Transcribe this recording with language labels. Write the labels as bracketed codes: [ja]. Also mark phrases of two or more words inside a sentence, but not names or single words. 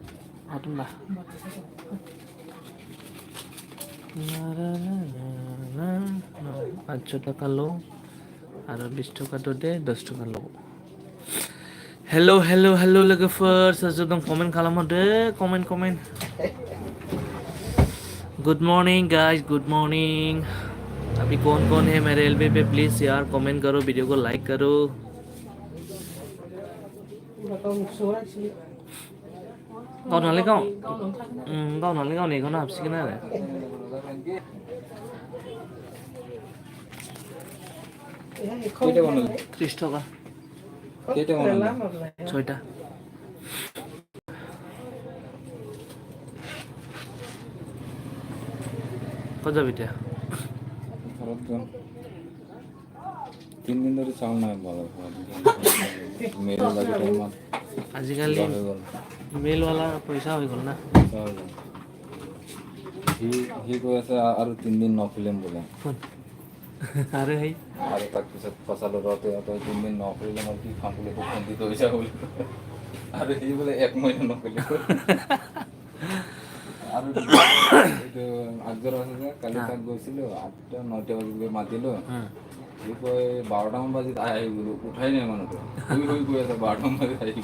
[brx] हथ होनबा 500 टाकाल' आरो 20 टाका दे 10 टाकाल' हेलौ हेलौ हेलौ लोगोफोर सोर सोर दं कमेन्ट खालामहरदो कमेन्ट [en] Good morning guys good morning [hi] अभी कौन है मेरे एलबी पे प्लीज यार कमेंट करो वीडियो को लाइक करो गावनालाय गावनि एकाउन्टआव हाबसिगोन आरो [as] 30 টাকা 6টা কত যাবি এতিয়া 3 দিন ধরে চাউল নাই ভালো মেল লাগে টাইমত আজিকালি মেলৱালা পইচা হৈ গ'ল না সি কৈ আছে আৰু 3 দিন নখুলিম বোলে আৰু সেই আৰু তাৰ পিছত ফচালো ৰতে তই 3 দিন নখুলিলে মই কি খাম বুলি ফোন দি থৈছা বোলে আৰু সি বোলে 1 মহিনা নখুলিব আৰু এইটো আগজৰ আছে যে কালি তাক গৈছিলো 8টা 9টা বাজিলৈ মাতিলো সি কয় 12টামান বাজিত আহি গ'লো উঠাই নাই মানুহটো শুই গৈ আছে 12টামান বাজিত আহি